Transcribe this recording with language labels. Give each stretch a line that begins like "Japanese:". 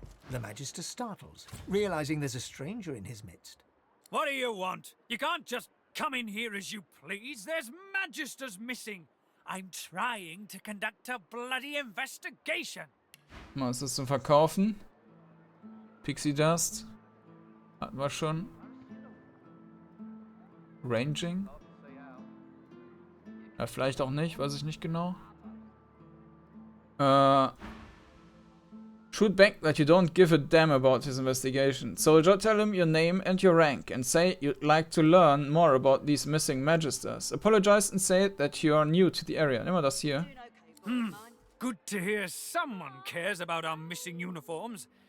English: The Magister startles, realizing there's a stranger in his midst. What do you want? You can't just come in here as you please. There's Magisters missing. I'm trying to conduct a bloody investigation.
German: Was ist das zum Verkaufen? Pixie Dust. Hatten wir schon.
English: Ranging.
German: Ja, vielleicht auch nicht, weiß ich nicht genau.
English: Shoot back that you don't give a damn about his investigation. Soldier, tell him your name and your rank and say you'd like to learn more about these missing Magisters. Apologize and say that you are new to the area.
German: Nehmen wir das hier.
English: Good to hear someone cares about our missing uniforms.